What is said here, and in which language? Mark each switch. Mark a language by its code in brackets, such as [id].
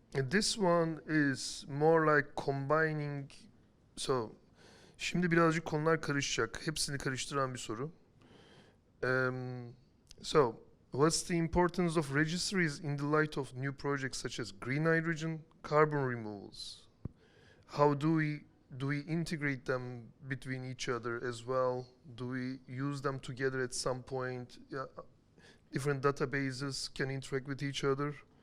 [en] This one is more like combining. [tr] So, şimdi birazcık konular karışacak. Hepsini karıştıran bir soru. [en] So, what's the importance of registries in the light of new projects such as green hydrogen, carbon removals? How do we integrate them between each other as well? Do we use them together at some point? Yeah, different databases can interact with each other.